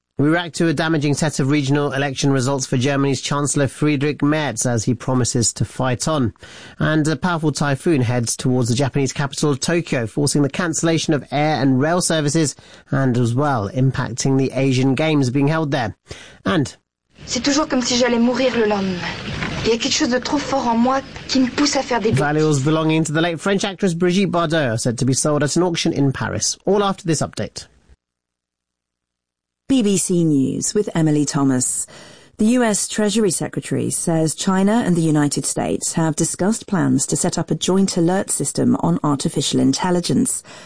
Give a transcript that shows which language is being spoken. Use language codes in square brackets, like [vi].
[en] We react to a damaging set of regional election results for Germany's Chancellor Friedrich Merz as he promises to fight on. And a powerful typhoon heads towards the Japanese capital of Tokyo, forcing the cancellation of air and rail services and as well impacting the Asian Games being held there. And [fr] c'est toujours comme si j'allais mourir le lendemain. Il y a quelque chose de trop fort en moi qui me pousse à faire des [en] valuables belonging to the late French actress Brigitte Bardot are said to be sold at an auction in Paris. All after this update. BBC News with Emily Thomas. The US Treasury Secretary says China and the United States have discussed plans to set up a joint alert system on artificial intelligence.